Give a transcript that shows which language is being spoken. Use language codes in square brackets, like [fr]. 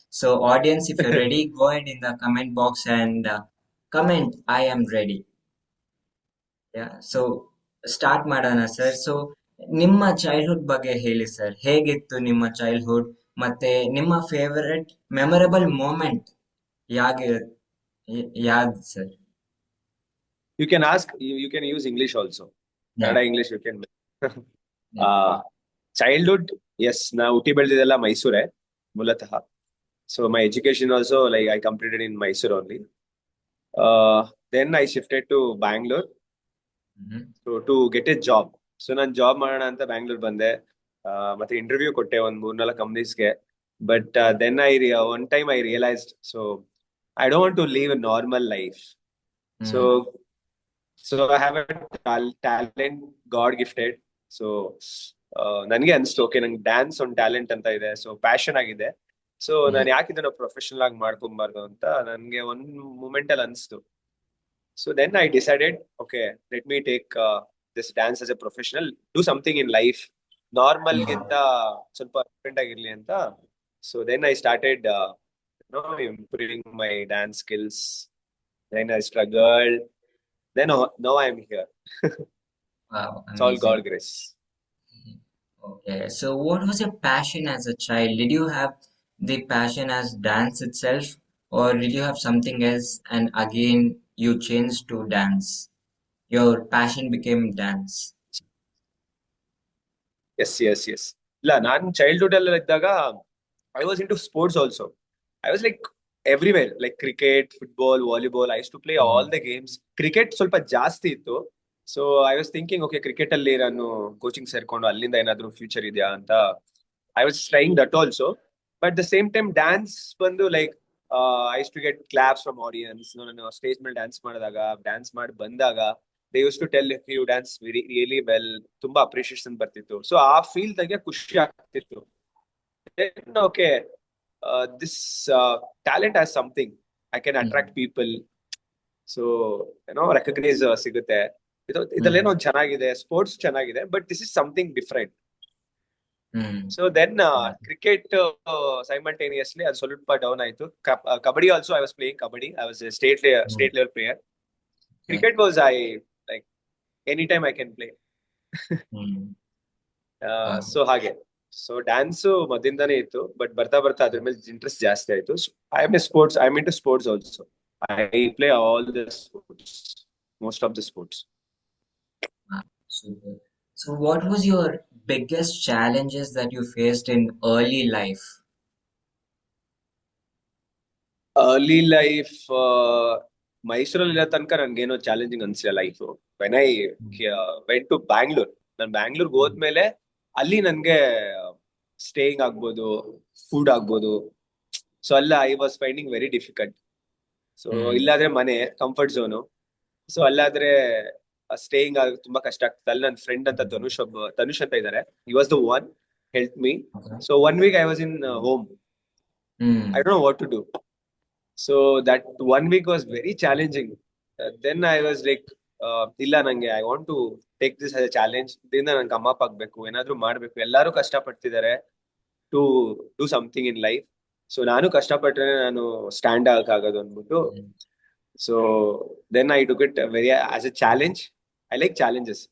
[en] So audience, if you ready, go ahead in the comment box and comment I am ready. [kn] So start ಮಾಡೋಣ sir. So ನಿಮ್ಮ childhood ಬಗ್ಗೆ ಹೇಳಿ sir. ಹೇಗಿತ್ತು ನಿಮ್ಮ childhood? ಮತ್ತೆ ನಿಮ್ಮ ಫೇವರೆಟ್ ಮೆಮೊರಬಲ್ ಮೂಮೆಂಟ್ ಯಾಗೆ ಯಾವ್ದು sir? [en] You can ask, you can use English also. Yeah, Kannada, English you can. Childhood, yes, [kn] ನಾ ಹುಟ್ಟಿ ಬೆಳೆದಿದ್ದೆಲ್ಲ ಮೈಸೂರೇ ಮೂಲತಃ. [en] So my education also, like I completed in Mysore only. Then I shifted to Bangalore so to get a job. [kn] So ನಾನು job ಮಾಡೋಣ ಅಂತ ಬ್ಯಾಂಗ್ಳೂರ್ ಬಂದೆ. ಮತ್ತೆ interview ಕೊಟ್ಟೆ ಒಂದ್ 3-4 ಕಂಪ್ನೀಸ್ಗೆ. [en] But then one time I realised, so I don't want to live a normal life. So I have a talent God gifted. [kn] So ನನಗೆ ಅನ್ಸ್ತು, okay, ನಂಗೆ ಡ್ಯಾನ್ಸ್ ಒಂದು ಟ್ಯಾಲೆಂಟ್ ಅಂತ ಇದೆ, ಸೊ ಪ್ಯಾಷನ್ ಆಗಿದೆ. ಸೊ ನಾನು ಯಾಕೆ ಇದನ್ನ ಪ್ರೊಫೆಷನಲ್ ಆಗಿ ಮಾಡ್ಕೊಬಾರ್ದು ಅಂತ ನನ್ಗೆ ಒಂದ್ ಮೂಮೆಂಟ್ ಅಲ್ಲಿ ಅನ್ಸ್ತು. [en] So then I decided, okay, let me take this dance as a professional, do something in life. [kn] Normal ಗಿಂತ ಸ್ವಲ್ಪ ಡಿಫ್ರೆಂಟ್ ಆಗಿರ್ಲಿ ಅಂತ. [en] So then I started, improving my dance skills. Then I struggled. Then now I'm here. wow, It's all amazing. God grace. Okay, so what was your passion as a child? Did you have the passion as dance itself, or did you have something else and again you changed to dance? Your passion became dance. Yes, yes, yes. [kn] ಇಲ್ಲ, ನಾನು childhood ಅಲ್ಲಿ ಇದ್ದಾಗ [en] I was into sports also. I was like everywhere, like cricket, football, volleyball. I to play all the games. [kn] Cricket ಸ್ವಲ್ಪ ಜಾಸ್ತಿ ಇತ್ತು. [en] so I was thinking, okay, [kn] cricket ಅಲ್ಲಿ ನಾನು coaching ಸೇರ್ಕೊಂಡು ಅಲ್ಲಿಂದ ಏನಾದ್ರು ಫ್ಯೂಚರ್ ಇದೆಯಾ ಅಂತ [en] I was trying that also. But the same time dance ಬಂದು like I to get claps from audience. [kn] ನಾನು ಸ್ಟೇಜ್ ಮೇಲೆ ಡ್ಯಾನ್ಸ್ ಮಾಡಿದಾಗ, ಡ್ಯಾನ್ಸ್ ಮಾಡಿ ಬಂದಾಗ [en] They use to tell you dance really well. [kn] ತುಂಬಾ ಅಪ್ರಿಷಿಯೇಷನ್ ಬರ್ತಿತ್ತು. ಸೊ ಆ ಫೀಲ್ ದಾಗೆ ಖುಷಿ ಆಗ್ತಿತ್ತು. [en] Okay, this talent has something, I can attract people. [kn] So recognise ಸಿಗುತ್ತೆ. ಇದರಲ್ಲೇನೋ ಒಂದು ಚೆನ್ನಾಗಿದೆ, ಸ್ಪೋರ್ಟ್ಸ್ ಚೆನ್ನಾಗಿದೆ, [en] But this is something different. [kn] So then cricket simultaneously ಅದು ಸ್ವಲ್ಪ ಡೌನ್ ಆಯ್ತು. [en] Kabaddi also I was playing kabaddi. I was state level player. Cricket was like anytime I can play. [kn] So ಹಾಗೆ. So dance ಮೊದಲಿಂದಾನೇ ಇತ್ತು, but ಬರ್ತಾ ಬರ್ತಾ ಅದ್ರ ಮೇಲೆ ಇಂಟ್ರೆಸ್ಟ್ ಜಾಸ್ತಿ ಆಯ್ತು. [en] I am into sports also. I play all the sports, most of the sports. Super. So, what was your biggest challenges that you faced in early life? [kn] Early life, ಮೈಸೂರಲ್ಲಿ ಇರೋ ತನಕ ನನ್ಗೇನೋ challenging ಅನ್ಸಿಲ್ಲ life. [en] when I went to Bangalore, [kn] ನಾನು ಬ್ಯಾಂಗ್ಳೂರ್ಗೆ ಹೋದ್ಮೇಲೆ ಅಲ್ಲಿ ನನ್ಗೆ staying ಆಗ್ಬೋದು, food ಆಗ್ಬೋದು. [en] So ಅಲ್ಲ I was finding very difficult. So [kn] ಇಲ್ಲಾದ್ರೆ ಮನೆ ಕಂಫರ್ಟ್ ಝೋನು. ಸೊ ಅಲ್ಲಾದ್ರೆ ಸ್ಟೇಯಿಂಗ್ ಆಗ ತುಂಬಾ ಕಷ್ಟ ಆಗ್ತದೆ. ಅಲ್ಲಿ ನನ್ನ ಫ್ರೆಂಡ್ ಅಂತ ತನುಷ್ ಅಂತ ಇದ್ದಾರೆ. [en] He was the one help me. So 1 week I was in home. I don't know what to do. So that 1 week was very challenging. Then I was like, [kn] ಇಲ್ಲ ನಂಗೆ [en] I want to take this as a challenge. [kn] ಇದರಿಂದ ನಂಗೆ ಅಮ್ಮ ಅಪ್ಪ ಆಗ್ಬೇಕು, ಏನಾದ್ರು ಮಾಡ್ಬೇಕು. ಎಲ್ಲರೂ ಕಷ್ಟ ಪಡ್ತಿದ್ದಾರೆ [en] To do something in life. [kn] So ನಾನು ಕಷ್ಟಪಟ್ರೆ ನಾನು ಸ್ಟ್ಯಾಂಡ್ ಆಗಕ್ಕಾಗೋದು ಅಂದ್ಬಿಟ್ಟು. [en] So then I took it very as a challenge. I like challenges.